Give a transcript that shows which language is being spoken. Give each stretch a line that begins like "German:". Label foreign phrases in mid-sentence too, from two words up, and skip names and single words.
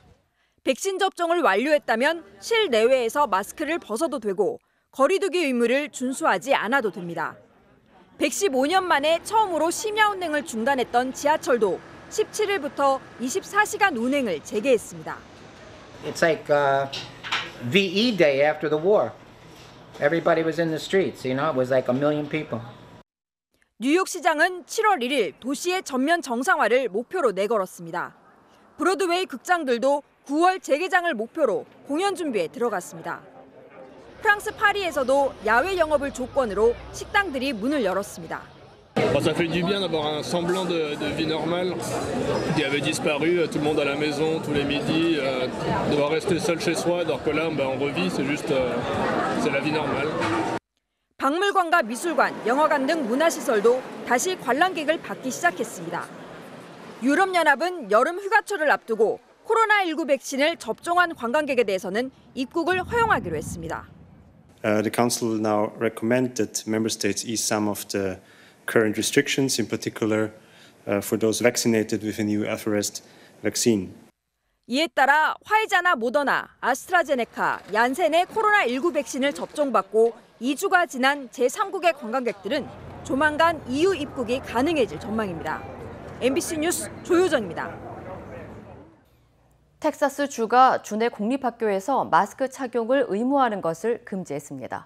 Korean: 백신 접종을 완료했다면 실내외에서 마스크를 벗어도 되고 거리 두기 의무를 준수하지 않아도 됩니다. 115년 만에 처음으로 심야 운행을 중단했던 지하철도 17일부터 24시간 운행을 재개했습니다.
English: It's like VE Day after the war. Everybody was in the streets, you know, it was like 1 million people.
Korean: 뉴욕시장은 7월 1일 도시의 전면 정상화를 목표로 내걸었습니다. 브로드웨이 극장들도 9월 재개장을 목표로 공연 준비에 들어갔습니다. 프랑스 파리에서도 야외 영업을 조건으로 식당들이 문을 열었습니다.
French: Ça fait du bien d'avoir un semblant de vie normale qui avait disparu, tout le monde à la maison tous les midis, devoir rester seul chez soi, alors que là on revit, c'est juste c'est la vie normale.
Korean: 박물관과 미술관, 영화관 등 문화시설도 다시 관람객을 받기 시작했습니다. 유럽연합은 여름 휴가철을 앞두고 코로나19 백신을 접종한 관광객에 대해서는 입국을 허용하기로 했습니다.
English: The Council will now recommend that member states ease some of the current restrictions, in particular for those vaccinated with a new Alpha-REST vaccine.
Korean: 이에 따라 화이자나 모더나, 아스트라제네카, 얀센의 코로나19 백신을 접종받고 2주가 지난 제3국의 관광객들은 조만간 EU 입국이 가능해질 전망입니다. MBC 뉴스 조효정입니다. 텍사스 주가 주내 공립학교에서 마스크 착용을 의무화하는 것을 금지했습니다.